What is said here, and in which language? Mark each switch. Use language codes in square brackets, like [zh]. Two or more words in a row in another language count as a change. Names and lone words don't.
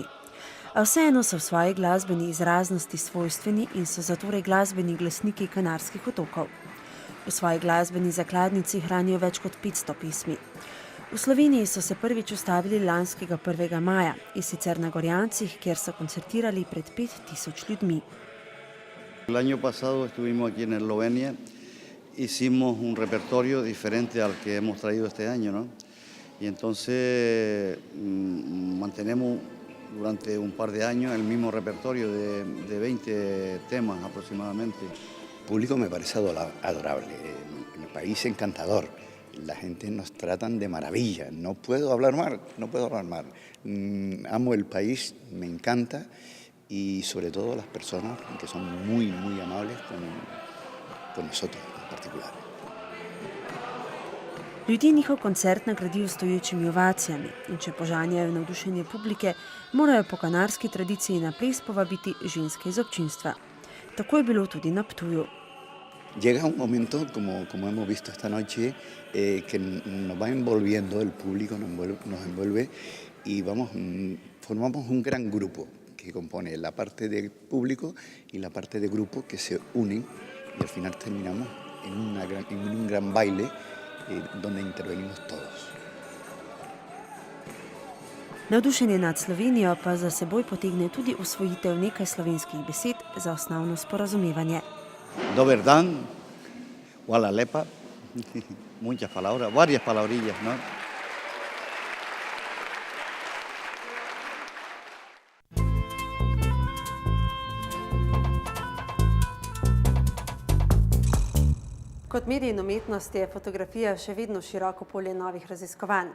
[sl] A vseeno so v svoji glasbeni izraznosti svojstveni in so zatorej glasbeni glasniki Kanarskih otokov. V svoji glasbeni zakladnici hranijo več kot 500 pesmi. V Sloveniji so se prvič ustavili lanskega 1. maja, in sicer na Gorjancih, kjer so koncertirali pred 5000 ljudmi. [es] El año pasado estuvimos aquí en Eslovenia, hicimos un repertorio diferente al que hemos traído este año, ¿no? Y entonces mantenemos durante un par de años el mismo repertorio de 20 temas aproximadamente. El público me parece adorable, el país encantador, la gente nos tratan de maravilla, no puedo hablar mal. Amo el país, me encanta. Y sobre todo las personas que son muy, muy amables con nosotros en particular. [sl] Ljudje njihov koncert nagradijo stoječimi ovacijami in če požanjajo navdušenje publike, morajo po kanarski tradiciji na ples povabiti ženske iz občinstva. Tako je bilo tudi na Ptuju. [es] Llega un momento, como hemos visto esta noche, que nos va envolviendo, el público nos envuelve y formamos un gran grupo que compone la parte de público y la parte de grupo que se unen y al final terminamos en un gran baile donde intervenimos todos. [sl] Navdušenje nad Slovenijo pa za seboj potegne tudi usvojitev nekaj slovenskih besed za osnovno sporazumevanje. Dober dan, hvala lepa, [es] muchas palabras, varias palabrillas, ¿no? [sl] Kot medij in umetnost je fotografija še vedno široko polje novih raziskovanj.